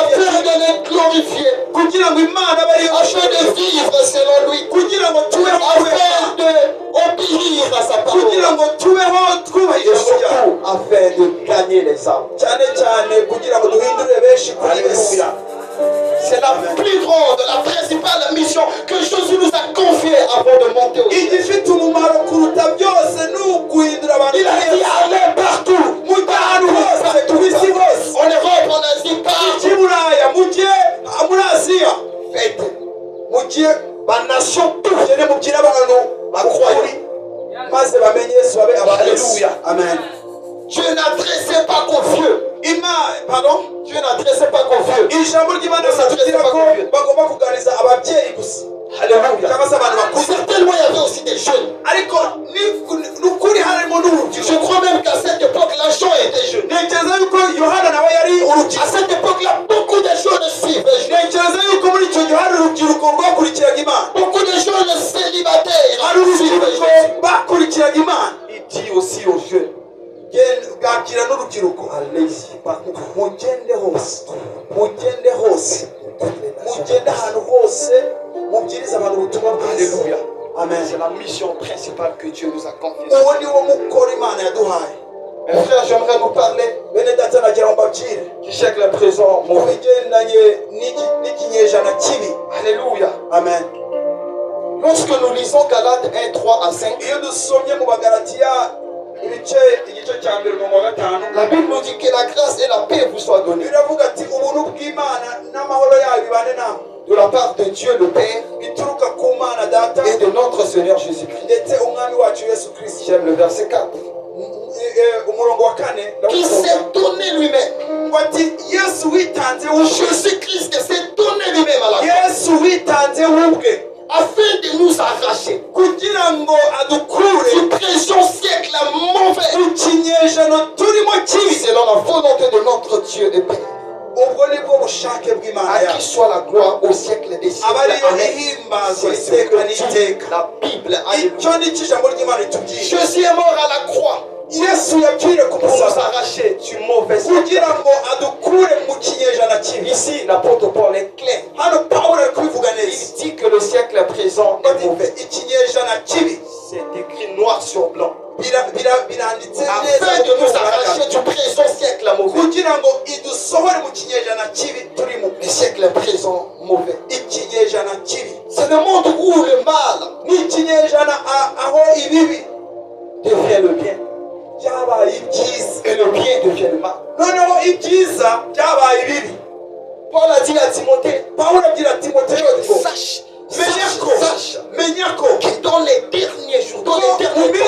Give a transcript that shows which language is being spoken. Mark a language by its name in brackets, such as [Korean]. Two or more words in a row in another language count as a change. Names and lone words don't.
[French] Afin de le glorifier. [Kinyarwanda] kugira ngo Imana abe ariyo, [French] Afin de vivre selon lui. [Kinyarwanda] kugira ngo tubeho [French] Afin d'obéir à sa [Kinyarwanda] kugira [French] parole. [Kinyarwanda] ngo tubeho twubaha [French] Et [Kinyarwanda] ijambo ryayo, [French] surtout afin de gagner les âmes. [Kinyarwanda] cyane cyane kugira ngo duhindure benshi kuri Yesu. [French] Alléluia. C'est la plus grande, la principale mission que Jésus nous a confiée avant de monter au ciel. [Kinyarwanda] igifite umumaro kuruta byose ni uguhindura abantu. [French] Il a dit allez partout. [Kinyarwanda] mujye ahantu hose ku isi hose, [French] En Europe, en Asie, partout. [Kinyarwanda] mujye i Buraya, mujye muri Aziya, [French] Faites [Kinyarwanda] mujye [French] ma nation tout. [Kinyarwanda] mugende mubwire abantu ukuri maze bamenye Yesu babe aba Yesu. [French] Alléluia. Amen. Dieu n'adressait pas qu'aux vieux. Pardon? Dieu n'adressait pas qu'aux vieux. [Kinyarwanda] ijambo ry'Imana rivugira ko bagomba kuganiriza ababyeyi gusa [French] Alléluia. [Kinyarwanda] cyangwa se abantu bakuze, [French] Certainement, il y avait aussi des jeunes. [Kinyarwanda] ariko n'ukuri harimo [French] Je [Kinyarwanda] n'urubyiruko. [French] crois même qu'à cette époque-là, Jean était jeune. [Kinyarwanda] ntekereza yuko Yohana nawe yari [French] À [Kinyarwanda] urubyiruko. [French] cette époque-là, beaucoup de jeunes suivaient. [Kinyarwanda] ntekereza yuko muri icyo gihe hari urubyiruko rwakurikiraga Imana, [French] Beaucoup de jeunes célibataires [Kinyarwanda] hari urubyiruko [French] suivaient Jésus. [Kinyarwanda] bakurikiraga Imana. [French] Il dit aussi aux jeunes, [Kinyarwanda] bwakira n'urubyiruko, [French] allez-y partout. [Kinyarwanda] mugende hose, mugende hose, mugende ahantu hose, mubwirize abantu ubutumwa bwiza. [French] Alléluia. Amen. C'est la mission principale que Dieu nous a confiée. [Kinyarwanda] uwo ni wo mukoro Imana yaduhaye. [French] Mes frères, j'aimerais nous parler [Kinyarwanda] bene data nagira ngo mbabwire [French] du siècle présent [Kinyarwanda] mu [French] mauvais. [Kinyarwanda] bigendanye n'ikinyejana kibi. [French] Alléluia. Amen. Lorsque nous lisons Galates 1, 3 à 5, [Kinyarwanda] iyo dusomye mu Bagalatiya igice cya mbere umurongo wa 5, [French] la Bible nous dit que la grâce et la paix vous soient données [Kinyarwanda] biravuga ati ubuntu bw'Imana n'amahoro yayo bibane namwe, [French] de la part de Dieu le Père [Kinyarwanda] bituruka ku Mana Data [French] et de notre Seigneur Jésus-Christ. [Kinyarwanda] ndetse umwami wacu Yesu Kristo. [French] J'aime le verset 4. [Kinyarwanda] umurongo wa 4 [French] Qui s'est donné lui-même. [Kinyarwanda] ngo ati Yesu witanze ubwe, [French] Jésus-Christ s'est donné lui-même à la croix [Kinyarwanda] Yesu witanze ubwe [French] afin de nous arracher [Kinyarwanda] kugira ngo adukure [French] du présent siècle mauvais [Kinyarwanda] mu kinyejana turimo kibi, [French] selon la volonté de notre Dieu et Père. [Kinyarwanda] ubwo nibwo bushake bw'Imana [French] À qui [Kinyarwanda] yacu, [French] soit la gloire au siècle des [Kinyarwanda] aba [French] siècles. [Kinyarwanda] ariyo [French] Amen. [Kinyarwanda] ihimbazwa [French] C'est ce [Kinyarwanda] iteka [French] que dit [Kinyarwanda] n'iteka. [French] la Bible. Alléluia. [Kinyarwanda] icyo ni cyo ijambo ry'Imana ritubwira. [French] Jésus est mort à la croix [Kinyarwanda] Yesu yapfiriye ku [French] pour nous [Kinyarwanda] musaraba [French] arracher du mauvais siècle. [Kinyarwanda] kugira ngo adukure mu kinyejana kibi. [French] Ici, l'apôtre Paul est clair. [Kinyarwanda] hano Pawulo ari kubivuga [French] Il [Kinyarwanda] neza, [French] dit que le le siècle présent est mauvais. [Kinyarwanda] ikinyejana kibi [French] C'est écrit noir sur blanc. [Kinyarwanda] biranditse [French] Afin de nous arracher du présent siècle mauvais. [Kinyarwanda] kugira ngo idusohore mu kinyejana kibi turimo. [French] Le siècle présent mauvais. [Kinyarwanda] ikinyejana kibi [French] C'est le monde où le mal [Kinyarwanda] ni ikinyejana aho ibibi [French] devient le bien. [Kinyarwanda] byabaye ibyiza [French] Et le bien devient le mal. [Kinyarwanda] noneho ibyiza byabaye ibibi. [French] Paul a dit à Timothée, [Kinyarwanda] Pawulo abwira Timoteyo ngo [French] sache, [Kinyarwanda] sache menya ko [French] que dans les derniers jours, dans les [Kinyarwanda] mu [French] derniers temps,